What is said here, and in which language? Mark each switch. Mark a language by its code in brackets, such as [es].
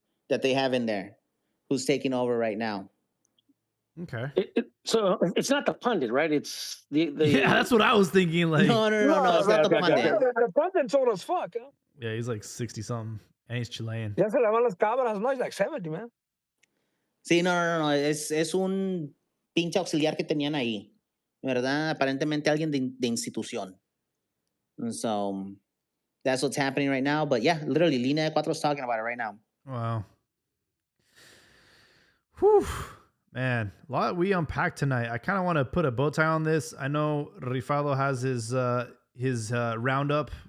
[en] that they have in there, who's taking over right now. Okay. So it's not the pundit, right? It's the Yeah, that's what I was thinking. Like, No, it's not the pundit. The pundit's old as fuck. Huh? yeah, he's like 60 something, and he's Chilean. [es] Ya se le van las cabras, no? [en] He's like 70, man. [es] Sí, no. Es un pinche auxiliar que tenían ahí, ¿verdad? Aparentemente alguien de institución. [en] And so that's what's happening right now. But yeah, literally, Línea de Cuatro is talking about it right now. Wow. Whew. Man, a lot we unpacked tonight. I kind of want to put a bow tie on this. I know Rifado has his roundup.